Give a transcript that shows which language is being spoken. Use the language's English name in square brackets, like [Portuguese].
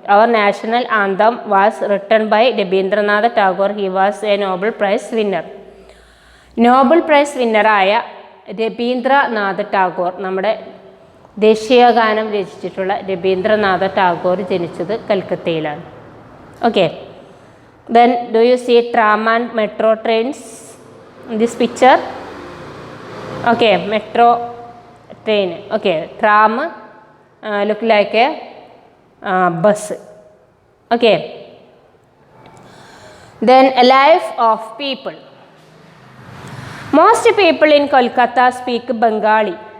[English] Our national anthem was written by Rabindranath Tagore. He was a Nobel Prize winner. [Malayalam] Nobel prize വിന്നറായ Rabindranath Tagore, നമ്മുടെ ദേശീയ ഗാനം രചിച്ചിട്ടുള്ള രബീന്ദ്രനാഥ ടാഗോർ ജനിച്ചത് കൽക്കത്തയിലാണ്. [English] Okay, then do you see tram and metro trains in this picture? Okay, metro train. Okay, tram look like a bus. Okay, then a life of people. Most people in Kolkata speak Bengali.